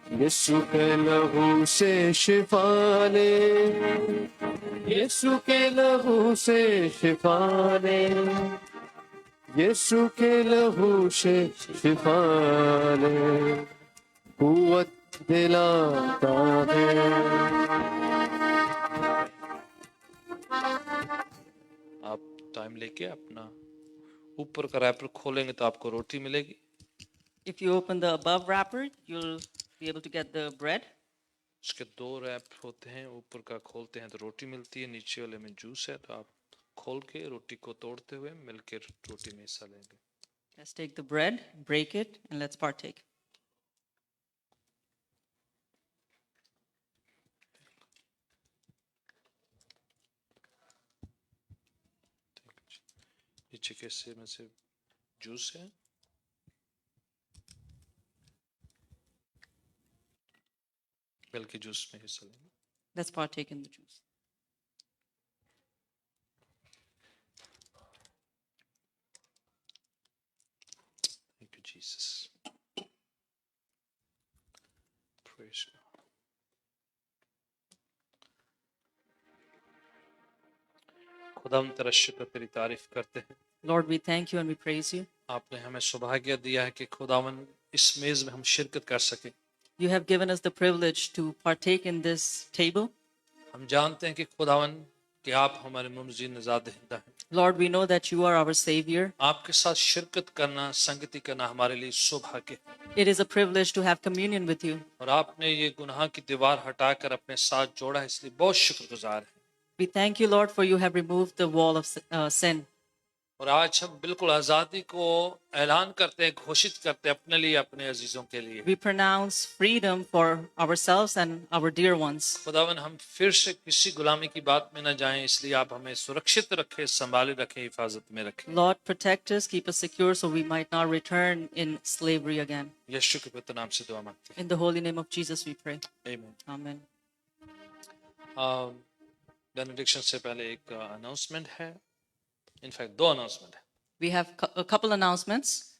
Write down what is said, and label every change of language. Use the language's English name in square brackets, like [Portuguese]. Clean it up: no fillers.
[Hindi] यीशु के लहू से शिफा ले, यीशु के लहू से शिफा ले, यीशु के लहू से शिफा ले, कुव्वत दिलाता है। आप टाइम लेके अपना ऊपर का रैपर खोलेंगे तो आपको रोटी मिलेगी। [English] If you open the above wrapper, you'll be able to get the bread. [Hindi] उसके दो रैप होते हैं, ऊपर का खोलते हैं तो रोटी मिलती है, नीचे वाले में जूस है। तो आप खोल के रोटी को तोड़ते हुए मिलकर रोटी में हिस्सा लेंगे। [English] Let's take the bread, break it, and let's partake. [Hindi] ये चिकित्सा में से जूस है। बल्कि जूस में हिस्सा लेंगे। [English] Let's partake in the juice. Thank you, Jesus. Praise God. [Hindi] खुदा हम तेरा शुक्र तेरी तारीफ करते हैं। [English] Lord, we thank you and we praise you. [Hindi] आपने हमें सौभाग्य दिया है कि खुदावन इस मेज में हम शिरकत कर सके। [English] You have given us the privilege to partake in this table. [Hindi] हम जानते हैं कि खुदावन कि आप हमारे मुनजी निजात दहिंदा हैं। [English] Lord, we know that you are our Savior. [Hindi] आपके साथ शिरकत करना, संगति करना हमारे लिए सौभाग्य है। [English] It is a privilege to have communion with you. [Hindi] और आपने ये गुनाह की दीवार हटाकर अपने साथ जोड़ा है, इसलिए बहुत शुक्रगुजार हैं। [English] We thank you, Lord, for you have removed the wall of sin. [Hindi] और आज हम बिल्कुल आज़ादी को ऐलान करते हैं, घोषित करते हैं अपने लिए, अपने अजीजों के लिए। [English] We pronounce freedom for ourselves and our dear ones. [Hindi] खुदावन हम फिर से किसी गुलामी की बात में न जाएं, इसलिए आप हमें सुरक्षित रखें, संभाले रखें, हिफाजत में रखें। [English] Lord, protect us, keep us secure so we might not return in slavery again. [Hindi] यीशु के पवित्र नाम से दुआ मांगते [English] In the holy name of Jesus we pray. [Hindi] हैं, आमीन। [English] Amen. [Hindi] बेनेडिक्शन से पहले एक अनाउंसमेंट है, इनफैक्ट दो अनाउंसमेंट है। [English] We have a couple announcements.